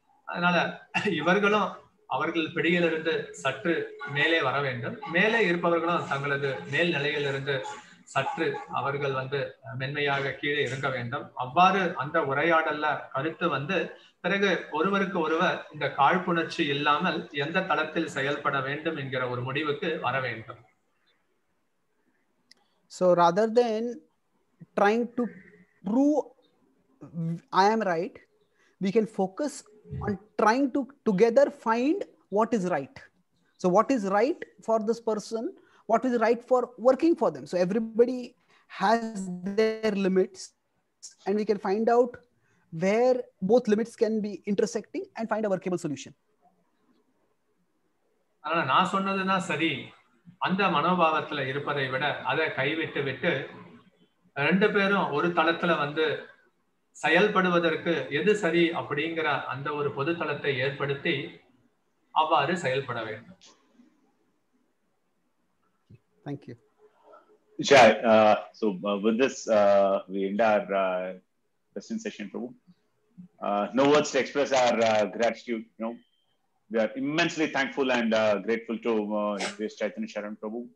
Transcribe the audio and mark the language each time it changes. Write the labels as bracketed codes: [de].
[ta] அதனால இவர்களும் அவர்கள் பிடியிலிருந்து சற்று மேலே வர வேண்டும், மேலே இருப்பவர்களும் தங்களது மேல் நிலையிலிருந்து சற்று அவர்கள் வந்து மென்மையாக கீழே இருக்க வேண்டும். அவ்வாறு அந்த உரையாடல்ல கருத்து வந்து பிறகு ஒருவருக்கு ஒருவர் இந்த காழ்ப்புணர்ச்சி இல்லாமல் எந்த தளத்தில் செயல்பட வேண்டும் என்கிற ஒரு முடிவுக்கு வர வேண்டும். [en] So rather than trying to prove I am right, we can focus on trying to together find what is right. So what is right for this person, what is right for working for them. So everybody has their limits and we can find out where both limits can be intersecting and find a workable solution. [ta] ஆனா நான் சொன்னதுதான் சரி அந்த மனோபாவத்துல இருப்பதை விட அதை கைவிட்டு ரெண்டு பேரும் ஒரு தளத்துல வந்து செயல்படுவதற்கு எது சரி அப்படிங்கிற அந்த ஒரு பொது தளத்தை ஏற்படுத்தி அவ்வாறு செயல்பட வேண்டும். [en] Thank you. Jai, so with this we end our question session, Prabhu. No words to express our gratitude. We are immensely thankful and grateful to Chaitanya Charan Prabhu.